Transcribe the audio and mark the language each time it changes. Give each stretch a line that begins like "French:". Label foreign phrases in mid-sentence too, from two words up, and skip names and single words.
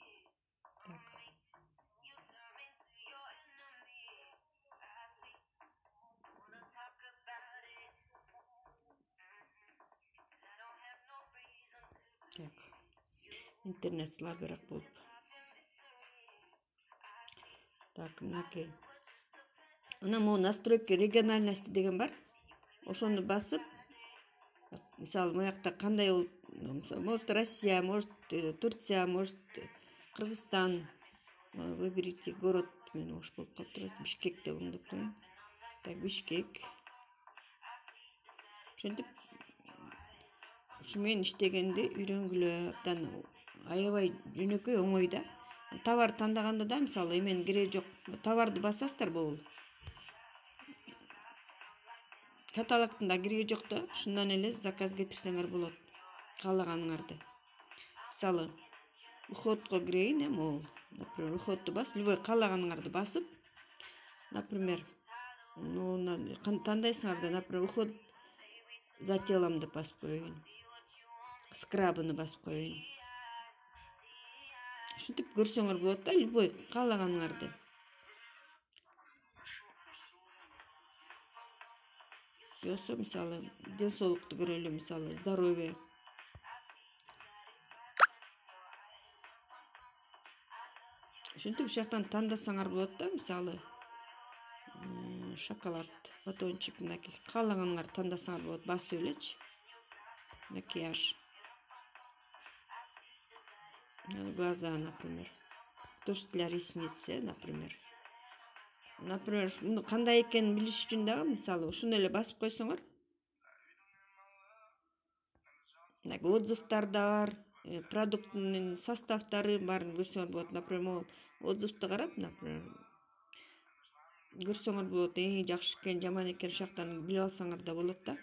Kyrgyz: Так. Интернет слабыраак болуп. Так, мынакей. Анан
Russian: могу настройки региональности
Kyrgyz: деген бар. Ошону басып, мисалы мыякта кандай болуп,
Russian: может Россия, может Турция, может Кыргызстан. Выберите город,
Kyrgyz: мен ош болуп калыптыр. Бишкек деп оңдоп коеюн. Так, Бишкек. Ошентип ушу менен иштегенди үйрөнгүлө. Абдан аябай жөнөкөй, оңой да. Товар тандаганда да мисалы эменин кереги жок. Товарды басасыздар болду. Каталогтун да кереги жок да. Ушундан эле заказ кетирсеңер болот. Каалаганыңарды. Мисалы уходко кирейин, могул. Например, уходду басып, любой каалаганыңарды басып, например, тандайсыңар да, например,
Russian: уход за телом
Kyrgyz: деп басып коеюн. Скрабыны басып коеюн. Ушинтип көрсөңөр болот да, любой каалаганыңарды. Жоксо мисалы ден соолукту көрөлү, мисалы здоровье. Ушинтип ушул жактан тандасаңар болот да, мисалы шоколад, батончик, мынакей каалаганыңарды тандасаңар болот, басып элечи.
Russian: Макияж. Глаза, например. Тушь для ресниц, например. Например,
Kyrgyz: муну кандай экенин билиш үчүн дагы, мисалы, ушуну эле басып койсоңор. Отзывдар да бар, продукттун составдары баарын көрсөңөр болот. Например, отзывды карап, например, көрсөңөр болот, жакшы экен, жаман экен, ушул жактан билип алсаңар да болот да.